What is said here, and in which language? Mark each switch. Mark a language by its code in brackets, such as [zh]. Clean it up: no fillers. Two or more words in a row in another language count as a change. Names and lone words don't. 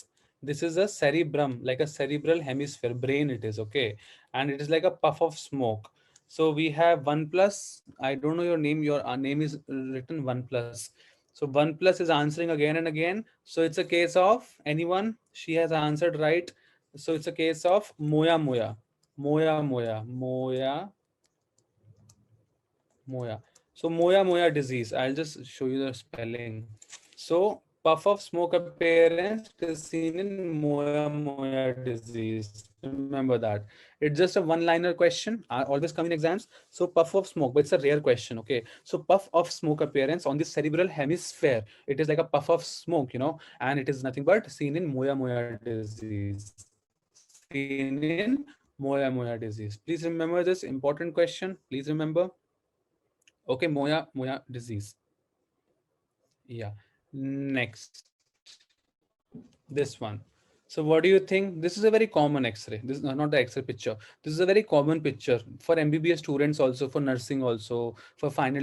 [en] This is a cerebrum, like a cerebral hemisphere, brain it is, okay? And it is like a puff of smoke. So we have one plus. I don't know your name. Your name is written one plus. So one plus is answering again and again. So it's a case of anyone. She has answered right. So it's a case of moya moya. Moya moya moya moya. So moya moya disease. I'll just show you the spelling. So puff of smoke appearance, it is seen in moya moya disease. Remember that. It's just a one-liner question. Always come in exams. So puff of smoke, but it's a rare question. Okay. So puff of smoke appearance on the cerebral hemisphere. It is like a puff of smoke, and it is nothing but seen in moya moya disease. Seen in moya moya disease. Please remember this important question. Please remember. Okay, moya moya disease. Yeah. Next, this one. So what do you think? This is a very common X-ray. This is not the X-ray picture. This is a very common picture for MBBS students also, for nursing also, for final year students also.